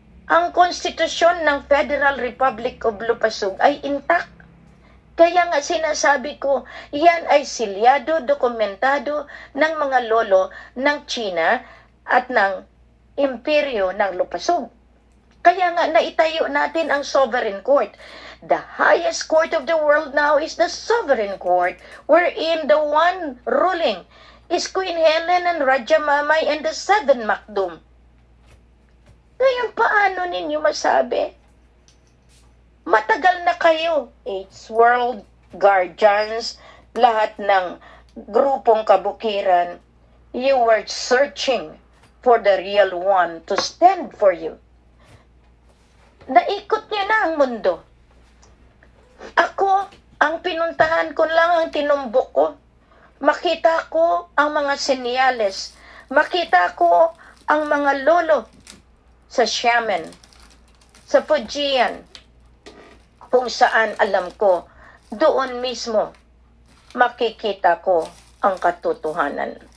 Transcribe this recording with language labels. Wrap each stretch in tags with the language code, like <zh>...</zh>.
<tl>Ang konstitusyon ng Federal Republic of Lupasug ay intact. Kaya nga sinasabi ko, yan ay silyado, dokumentado ng mga lolo ng China at ng imperyo ng Lupasug. Kaya nga naitayo natin ang Sovereign Court.</tl> <en>The highest court of the world now is the Sovereign Court, wherein the one ruling is Queen Helen and Raja Mamay and the seven Makdum.</en> <tl>Ngayon, paano ninyo masabi? Matagal na kayo, It's World Guardians, lahat ng grupong kabukiran,</tl> <en>you were searching for the real one to stand for you.</en> <tl>Naikot niyo na ang mundo. Ako, ang pinuntahan ko lang, ang tinumbok ko. Makita ko ang mga senyales. Makita ko ang mga lolo sa Xiamen, sa Fujian, kung saan alam ko, doon mismo makikita ko ang katotohanan.</tl>